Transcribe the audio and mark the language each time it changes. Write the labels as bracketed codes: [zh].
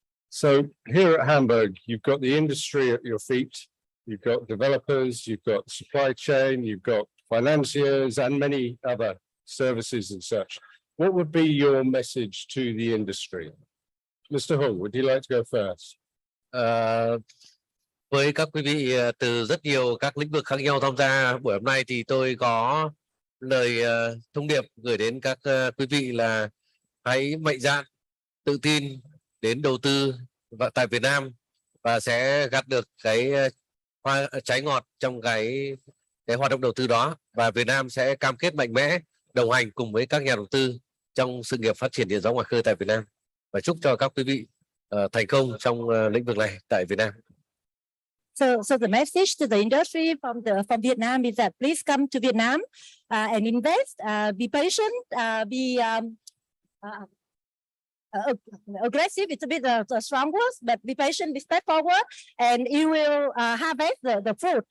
[en] So here at Hamburg, you've got the industry at your feet, you've got developers, you've got supply chain, you've got financiers and many other services and such. What would be your message to the industry? Mr. Hung, would you like to go first? [vi] Với các quý vị từ rất nhiều các lĩnh vực khác nhau tham gia buổi hôm nay thì tôi có lời thông điệp gửi đến các quý vị là hãy mạnh dạn, tự tin đến đầu tư tại Việt Nam và sẽ gặt được cái trái ngọt trong cái hoạt động đầu tư đó, và Việt Nam sẽ cam kết mạnh mẽ đồng hành cùng với các nhà đầu tư trong sự nghiệp phát triển điện gió ngoài khơi tại Việt Nam, và chúc cho các quý vị thành công trong lĩnh vực này tại Việt Nam. [en] So the message to the industry from Vietnam is that please come to Vietnam and invest. Be patient. Be aggressive. It's a bit strong words, but be patient. Be step forward, and you will harvest the fruit.